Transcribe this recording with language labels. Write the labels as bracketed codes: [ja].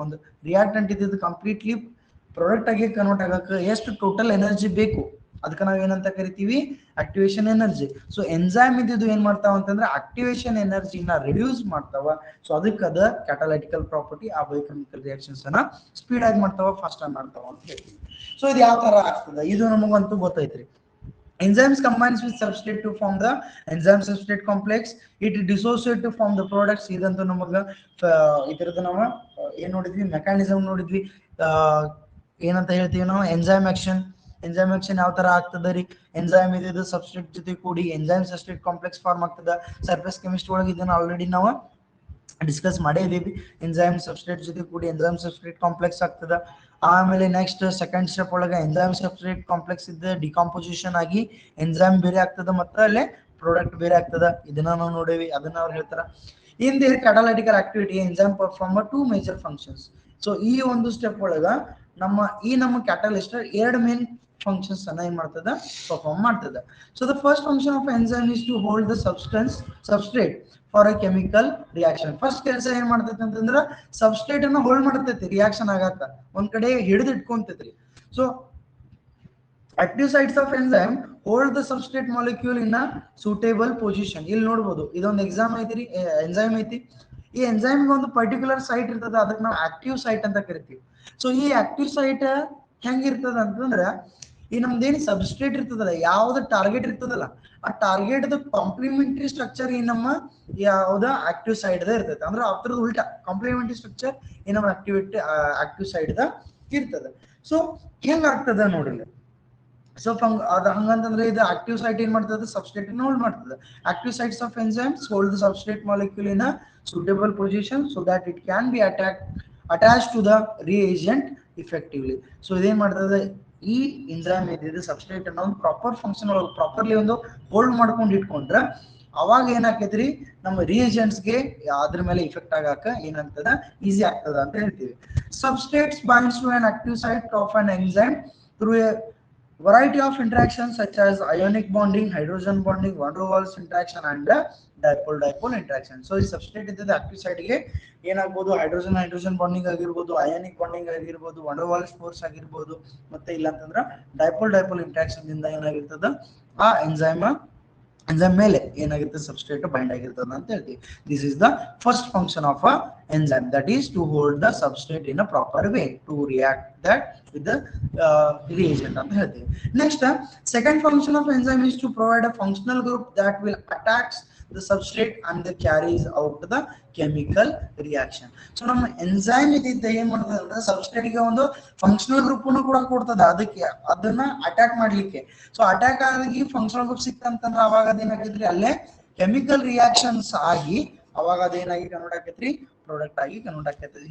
[kn] ಒಂದು ರಿಯಾಕ್ಟೆಂಟ್ ಇದ್ದಿದ್ದು completely product ಆಗಿ ಕನ್ವರ್ಟ್ ಆಗಕ್ಕೆ ಎಷ್ಟು ಟೋಟಲ್ ಎನರ್ಜಿ ಬೇಕು ಅದಕ್ಕೆ ನಾವ್ ಏನಂತ ಕರಿತೀವಿ, ಆಕ್ಟಿವೇಶನ್ ಎನರ್ಜಿ. ಸೊ ಎನ್ಸೈಮ್ ಇದ್ದಿದ್ದು ಏನ್ ಮಾಡ್ತಾವ ಅಂತಂದ್ರೆ ಆಕ್ಟಿವೇಶನ್ ಎನರ್ಜಿನ ರಿಡ್ಯೂಸ್ ಮಾಡ್ತಾವ. ಸೊ ಅದಕ್ಕೆ ಅದ ಕ್ಯಾಟಲೈಟಿಕಲ್ ಪ್ರಾಪರ್ಟಿ, ಆ ಬಯೋಕೆಮಿಕಲ್ ರಿಯಾಕ್ಷನ್ಸ್ ಅನ್ನ ಸ್ಪೀಡ್ ಆಗಿ ಮಾಡ್ತಾವ, ಫಾಸ್ಟ್ ಆಗಿ ಮಾಡ್ತಾವ ಅಂತ ಹೇಳ್ತೀವಿ. ಸೊ ಇದು ಯಾವ ತರ ಆಗ್ತದ ಇದು ನಮಗಂತೂ ಗೊತ್ತೈತ್ರಿ. [en] Enzymes combines with substrate to form the enzyme substrate complex. It dissociate to form the products. [kn] ಇದಂತೂ ನಮಗ ಇದರದ ನಾವು ಏನ್ ನೋಡಿದ್ವಿ, ಮೆಕ್ಯಾನಿಸಮ್ ನೋಡಿದ್ವಿ. ಏನಂತ ಹೇಳ್ತೀವಿ ನಾವು, ಎನ್ಸೈಮ್ ಆಕ್ಷನ್. ಎನ್ಸೈಮ್ ಆಕ್ಷನ್ ಯಾವ ತರ ಆಗ್ತದ ರೀ, ಎನ್ಸೈಮ್ ಇದು ಸಬ್ಸ್ಟ್ರೇಟ್ ಜೊತೆ ಕೂಡಿ ಎನ್ಸೈಮ್ ಸಬ್ಸ್ಟ್ರೇಟ್ ಕಾಂಪ್ಲೆಕ್ಸ್ ಫಾರ್ಮ್ ಆಗ್ತದ. ಸರ್ಫೇಸ್ ಕೆಮಿಸ್ಟ್ರಿ ಒಳಗೆ ಇದನ್ನ ಆಲ್ರೆಡಿ ನಾವು ಡಿಸ್ಕಸ್ ಮಾಡೇ ಇದೀವಿ. ಎನ್ಸೈಮ್ ಸಬ್ಸ್ಟ್ರೇಟ್ ಜೊತೆ ಕೂಡಿ ಎನ್ಸೈಮ್ ಸಬ್ಸ್ಟ್ರೇಟ್ ಕಾಂಪ್ಲೆಕ್ಸ್ ಆಗ್ತದ. ಆಮೇಲೆ ನೆಕ್ಸ್ಟ್ ಸೆಕೆಂಡ್ ಸ್ಟೆಪ್ ಒಳಗೆ ಎನ್ಸೈಮ್ ಸಬ್ಸ್ಟ್ರೇಟ್ ಕಾಂಪ್ಲೆಕ್ಸ್ ಇದ್ದ ಡಿಕಾಂಪೋಸಿಷನ್ ಆಗಿ ಎನ್ಸೈಮ್ ಬೇರೆ ಆಗ್ತದ ಮತ್ತೆ ಅಲ್ಲೇ ಪ್ರಾಡಕ್ಟ್ ಬೇರೆ ಆಗ್ತದ. ಇದನ್ನ ನಾವು ನೋಡೇವಿ, ಅದನ್ನ ಅವ್ರು ಹೇಳ್ತಾರ. [en] In the catalytical activity enzyme perform 2 major functions. [kn] So ಈ ಒಂದು ಸ್ಟೆಪ್ ಒಳಗ ನಮ್ಮ ಕ್ಯಾಟಲಿಸ್ಟ್ ಎರಡು ಮೇನ್ ಫಂಕ್ಷನ್ಸ್ ಅನ್ನ ಏನ್ ಮಾಡ್ತದ, ಪರ್ಫಾರ್ಮ್ ಮಾಡ್ತದ. [en] So the first function of enzyme is to hold the substrate for a chemical reaction. [kn] First ಕೆಲಸ ಏನ್ ಮಾಡ್ತೈತಿ ಅಂತಂದ್ರ ಸಬ್ಸ್ಟ್ರೇಟ್ ಅನ್ನ ಹೋಲ್ಡ್ ಮಾಡ್ತೈತಿ ರಿಯಾಕ್ಷನ್ ಆಗಾಕ, ಒಂದ್ ಕಡೆ ಹಿಡಿದು ಇಟ್ಕೊಂತೈತ್ರಿ. [en] So active sites of enzyme hold the substrate molecule in a suitable position. [kn] ಇಲ್ಲಿ ನೋಡಬಹುದು ಇದೊಂದು ಎಕ್ಸಾಮ್ ಐತಿ, ಎನ್ಸೈಮ್ ಐತಿ. ಈ ಎನ್ಸೈಮ್ ಒಂದು ಪರ್ಟಿಕ್ಯುಲರ್ ಸೈಟ್ ಇರ್ತದ, ಅದಕ್ಕೆ ನಾವು ಆಕ್ಟಿವ್ ಸೈಟ್ ಅಂತ ಕರಿತೀವಿ. ಸೊ ಈ ಆಕ್ಟಿವ್ ಸೈಟ್ ಹೆಂಗಿರ್ತದ ಅಂತಂದ್ರ ಈ ನಮ್ದೇನು ಸಬ್ಸ್ಟ್ರೇಟ್ ಇರ್ತದಲ್ಲ, ಯಾವ್ದು ಟಾರ್ಗೆಟ್ ಇರ್ತದಲ್ಲ, ಆ ಟಾರ್ಗೆಟ್ ಕಾಂಪ್ಲಿಮೆಂಟರಿ ಸ್ಟ್ರಕ್ಚರ್ ಈ ನಮ್ಮ ಯಾವ್ದ ಆಕ್ಟಿವ್ ಸೈಡ್ ಇರ್ತೈತೆ. ಅಂದ್ರೆ ಅದ್ರದ್ದು ಉಲ್ಟಾ ಕಾಂಪ್ಲಿಮೆಂಟರಿ ಸ್ಟ್ರಕ್ಚರ್ ಈ ನಮ್ಮ ಆಕ್ಟಿವ್ ಸೈಡ್ ಇರ್ತದೆ. ಸೊ ಹೆಂಗ ಆಗ್ತದ ನೋಡಿಲ್ಲ. ಸೊ ಅದು ಹಂಗಂತಂದ್ರೆ ಇದು ಆಕ್ಟಿವ್ ಸೈಟ್ ಏನ್ ಮಾಡ್ತದೆ, ಸಬ್ಸ್ಟ್ರೇಟ್ ಹೋಲ್ಡ್ ಮಾಡ್ತದೆ. [en] Active sites of enzymes hold the substrate molecule in a suitable position so that it can be attached to the reagent effectively. [kn] So ಇದೇನ್ ಮಾಡ್ತದೆ, ಈ ಎನ್ಸೈಮ್ ಇದ್ದಿದ್ದು ಸಬ್ಸ್ಟ್ರೇಟ್ ಅನ್ನ ಒಂದು ಪ್ರಾಪರ್ ಫಂಕ್ಷನ್ ಒಳಗೆ ಪ್ರಾಪರ್ಲಿ ಒಂದು ಹೋಲ್ಡ್ ಮಾಡ್ಕೊಂಡು ಇಟ್ಕೊಂಡ್ರೆ ಅವಾಗ ಏನಾಕೈತ್ರಿ, ನಮ್ಮ ರಿಯೇಜೆಂಟ್ಸ್ಗೆ ಅದ್ರ ಮೇಲೆ ಇಫೆಕ್ಟ್ ಆಗಾಕ ಏನಂತದ ಈಸಿ ಆಗ್ತದ ಅಂತ ಹೇಳ್ತೀವಿ. [en] Substrates binds to an active site of an enzyme through a variety of interactions such as ionic bonding, hydrogen bonding, van der Waals interaction and dipole interaction. [kn] So ಈ ಸಬ್ಸ್ಟ್ರೇಟ್ ಇದ್ದದ ಆಕ್ಟಿವ್ ಸೈಡ್ ಗೆ ಏನಾಗಬಹುದು, hydrogen bonding ಆಗಿರ್ಬೋದು, ionic bonding ಆಗಿರ್ಬೋದು, van der Waals force ಆಗಿರ್ಬೋದು, ಮತ್ತೆ ಇಲ್ಲ ಅಂತಂದ್ರ dipole interaction ದಿಂದ ಏನಾಗಿರ್ತದ ಆ ಎನ್ಸೈಮ್ ಮೇಲೆ ಏನಾಗಿರ್ತದೆ, ಸಬ್ಸ್ಟ್ರೇಟ್ ಬೈಂಡ್ ಆಗಿರ್ತದೆ ಅಂತ ಹೇಳ್ತೀವಿ. [en] this is the first function of a enzyme, that is to hold the substrate in a proper way to react that with the reagent [kn] ಅಂತ ಹೇಳ್ತೀವಿ. [en] Next second function of enzyme is to provide a functional group that will attack the substrate and carries out the chemical reaction. [kn] So ನಮ್ಮ enzyme ಇದ್ದಿದ್ದ ಏನ್ ಮಾಡ್ತದೆ ಅಂದ್ರೆ substrate ಗೆ ಒಂದು functional group ಕೂಡ ಕೊಡ್ತದೆ, ಅದಕ್ಕೆ ಅದನ್ನ ಅಟ್ಯಾಕ್ ಮಾಡ್ಲಿಕ್ಕೆ. ಸೊ ಅಟ್ಯಾಕ್ ಆಗಿ ಫಂಕ್ಷನಲ್ ಗ್ರೂಪ್ ಸಿಕ್ತಂತಂದ್ರೆ ಅವಾಗ ಅದೇನಾಗಿದ್ರಿ ಅಲ್ಲೇ ಕೆಮಿಕಲ್ ರಿಯಾಕ್ಷನ್ಸ್ ಆಗಿ ಅವಾಗ ಅದೇನಾಗಿ ಕನ್ವರ್ಟ್ ಆಕೈತ್ರಿ, ಪ್ರಾಡಕ್ಟ್ ಆಗಿ ಕನ್ವರ್ಟ್ ಆಕೈತಿ.